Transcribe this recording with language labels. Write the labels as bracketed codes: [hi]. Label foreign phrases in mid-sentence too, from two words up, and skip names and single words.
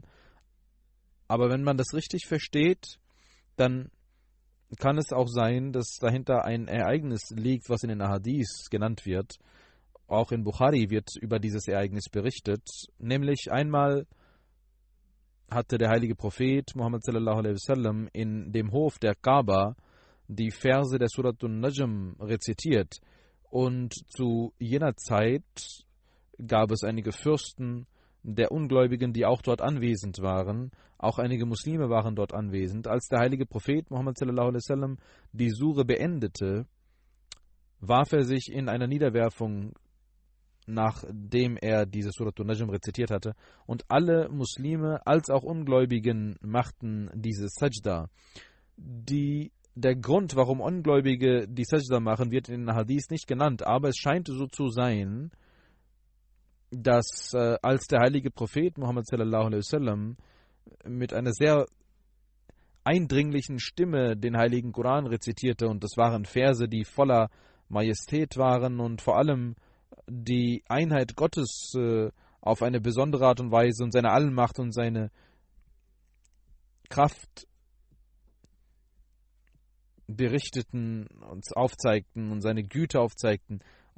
[de] Aber wenn man das richtig versteht, dann kann es auch sein, dass dahinter ein Ereignis liegt, was in den Ahadith genannt wird. Auch in Bukhari wird über dieses Ereignis berichtet. Nämlich einmal hatte der heilige Prophet Muhammad [ar] صلى الله عليه وسلم [de] in dem Hof der Kaaba die Verse der Surat an-Najm rezitiert. Und zu jener Zeit gab es einige Fürsten der Ungläubigen, die auch dort anwesend waren. Auch einige Muslime waren dort anwesend. Als der heilige Prophet Muhammad [ar] صلى الله عليه وسلم [de] die Sure beendete, warf er sich in einer Niederwerfung, nachdem er diese Surat an-Najm rezitiert hatte. Und alle Muslime als auch Ungläubigen machten diese Sajda. Der Grund, warum Ungläubige die Sajda machen, wird in den Hadith nicht genannt, aber es scheint so zu sein, dass als der heilige Prophet Muhammad [ar] صلى الله عليه وسلم [de] mit einer sehr eindringlichen Stimme den heiligen Koran rezitierte, und das waren Verse, die voller Majestät waren und vor allem die Einheit Gottes auf eine besondere Art und Weise und seine Allmacht und seine Kraft berichteten, uns aufzeigten und seine Güte aufzeigten.